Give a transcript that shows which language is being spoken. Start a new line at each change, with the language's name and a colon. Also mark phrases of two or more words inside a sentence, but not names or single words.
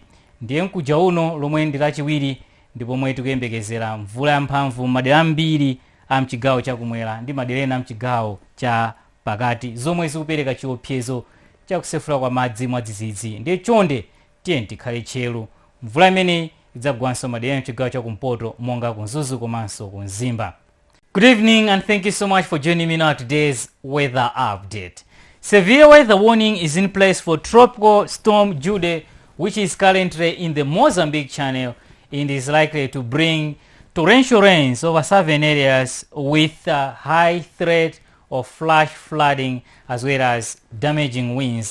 Nyanja: Ndiye mkuja uno lomwe ndi lachiwiri ndipo mwe tikuyembekezera mvula ya mphamvu madera ambiri a mchigawo chakumwera ndi madera ena mchigawo cha pakati zomwe zikupereka chiopsezo cha kusefukira kwa madzi mwadzidzidzi. Ndiye chonde tiye tikhale tcheru. Mvula imeneyi idzagwanso madera mchigawo chakumpoto monga ku Nsanje komanso ku Mzimba.
English: Good evening and thank you so much for joining me now today's weather update. Severe weather warning is in place for Tropical Storm Jude, which is currently in the Mozambique Channel and is likely to bring torrential rains over southern areas with a high threat of flash flooding as well as damaging winds.